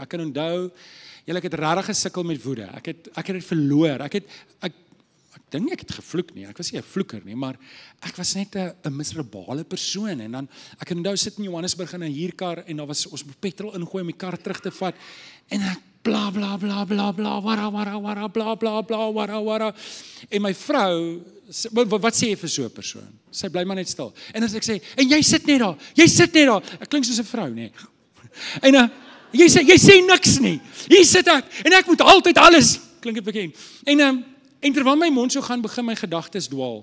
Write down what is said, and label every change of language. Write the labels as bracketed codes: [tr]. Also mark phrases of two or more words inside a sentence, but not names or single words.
[af] Ek kan onthou, ek het regtig gesukkel met woede. Ek het dit verloor. Ek dink nie ek het gevloek nie. Ek was nie 'n vloeker nie, maar ek was net 'n miserabele persoon. En dan, ek kan onthou sit in Johannesburg in 'n huurkar en daar was ons petrol ingooi om die kar terug te vat. En ek bla bla bla bla bla wara wara bla bla bla wara. En my vrou, wat sê jy vir so 'n persoon? Sy bly maar net stil. En as ek sê, en jy sit net daar. Ek klink soos 'n vrou, nê. En jy sê niks nie. Hier sit ek en ek moet altyd alles, klink dit bekend. En terwyl my mond so gaan, begin my gedagtes dwaal.